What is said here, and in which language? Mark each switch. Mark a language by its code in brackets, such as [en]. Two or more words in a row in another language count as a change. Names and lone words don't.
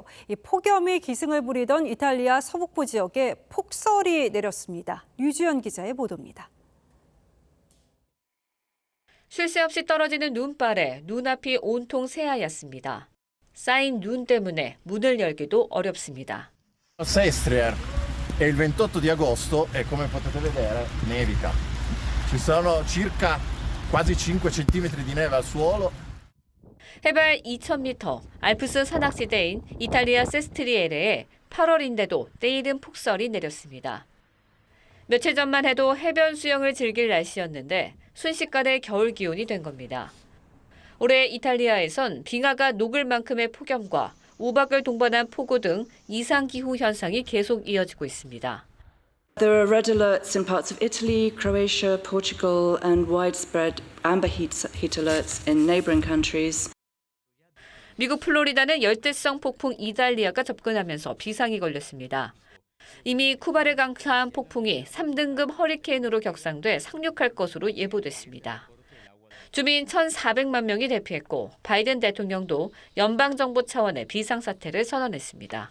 [ko] 이 폭염이 기승을 부리던 이탈리아 서북부 지역에 폭설이 내렸습니다. 류주연 기자의 보도입니다. 쉴 새 없이 떨어지는 눈발에 눈앞이 온통 새하얗습니다. 쌓인 눈 때문에 문을 열기도 어렵습니다. [it] Sestriere e il 28 di agosto e come potete vedere nevica. Ci sono circa quasi 5 centimetri di neve al suolo. [ko] 해발 2,000m, 알프스 산악지대인 이탈리아 세스트리에레에 8월인데도 때이른 폭설이 내렸습니다. 며칠 전만 해도 해변 수영을 즐길 날씨였는데 순식간에 겨울 기온이 된 겁니다. 올해 이탈리아에선 빙하가 녹을 만큼의 폭염과 우박을 동반한 폭우 등 이상기후 현상이 계속 이어지고 있습니다. [en] There are red alerts in parts of Italy, Croatia, Portugal, and widespread amber heat alerts in neighboring countries. [ko] 미국 플로리다는 열대성 폭풍 이달리아가 접근하면서 비상이 걸렸습니다. 이미 쿠바를 강타한 폭풍이 3등급 허리케인으로 격상돼 상륙할 것으로 예보됐습니다. 주민 1,400만 명이 대피했고 바이든 대통령도 연방정부 차원의 비상사태를 선언했습니다.